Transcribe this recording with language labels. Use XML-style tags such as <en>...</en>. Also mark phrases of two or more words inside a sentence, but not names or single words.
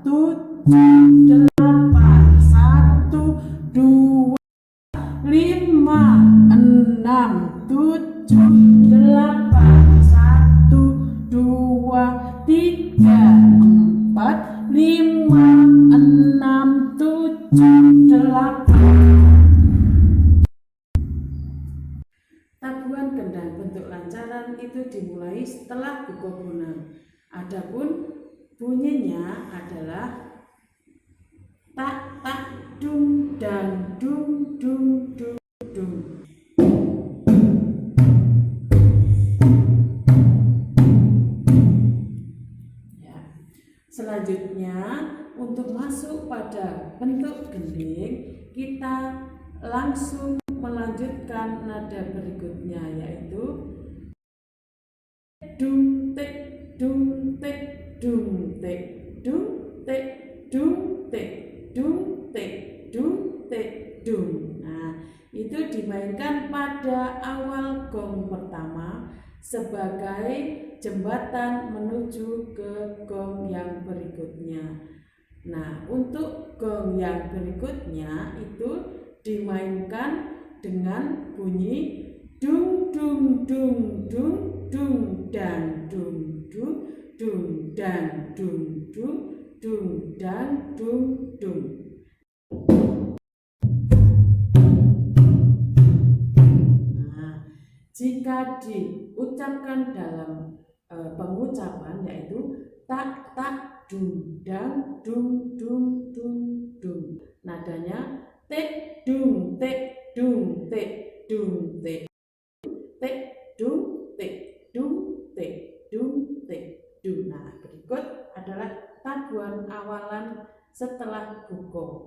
<id>7, 8, 1, 2, 5, 6, 7, 8, 1, 2, 3, 4, 5, 6, 7, 8. Tabuhan gendang bentuk lancaran itu dimulai setelah buko bonang. Adapun bunyinya adalah tak tak dung dan dung dung dung dung. Ya. Selanjutnya untuk masuk pada bentuk gending, kita langsung melanjutkan nada berikutnya, yaitu dung tek dung tek dung tek dung tek dung tek dung tek dung tek dung. Nah, itu dimainkan pada awal gong pertama sebagai jembatan menuju ke gong yang berikutnya. Nah, untuk gong yang berikutnya itu dimainkan dengan bunyi dung dung dung dung dung dan dung dung dung dan dung dung dung dan dung dung. Nah, jika diucapkan dalam pengucapan yaitu tak tak dung dan dung dung dung dung. Nadanya tek dung tek dung tek dung tek tek dung tek dung tek dung tek dung. Nah, berikut adalah tabuhan awalan setelah buko.</id>